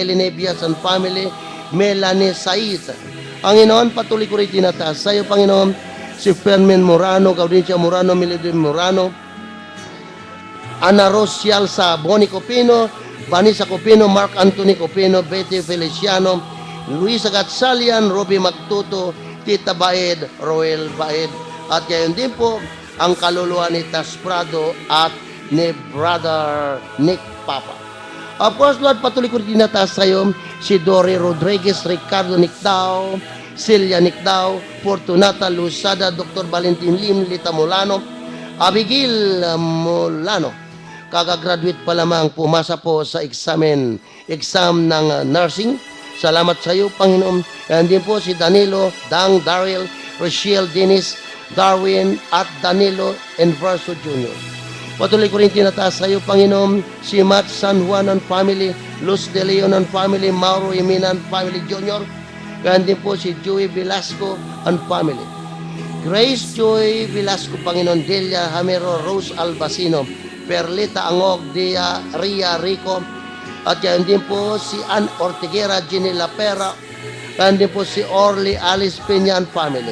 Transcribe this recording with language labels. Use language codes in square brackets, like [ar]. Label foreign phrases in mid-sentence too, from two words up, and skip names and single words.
[tl] Elinebias [en] and family, [tl] Melanie Saiz. Panginoon, patuloy ko rin tinataas sa iyo, Panginoon, si Fermin Morano, Gaudincia Morano, Melody Morano, Ana Rosial sa Boni Copino, Vanessa Copino, Mark Anthony Copino, Betty Feliciano, Luisa Gatsalian, Ruby Magtuto, Tita Baed, Roel Baed, at gayon din po ang kaluluwa ni Tas Prado at ni Brother Nick Papa. [en] Of course, [tl] Lord, patuloy ko rin tinataas sa iyo si Dory Rodriguez, Ricardo Nictao, Celia Nictao, Fortunata Lusada, Dr. Valentin Lim, Lita Molano, Abigail Molano. Kagagraduate pa lamang, pumasa po sa exam ng nursing. Salamat sa iyo, Panginoon. And din po si Danilo, Dang, Daryl, Rochelle, Dennis, Darwin, at Danilo Enverso Jr. Patuloy ko rin tinataas sa iyo, Panginoon, si Matt San Juan [en] and family, [tl] Luz De Leon [en] and family, [tl] Mauro Imina [en] and family [tl] Jr., kaya din po si Joey Velasco [en] and family. [tl] Grace Joy Velasco, Panginoon, Delia Hamero, Rose Albacino, Perlita Angog, Dia Ria Rico, at kaya din po si Ann Ortiguera, Ginny Lapera, kaya din po si Orly Alice Peña [en] and family.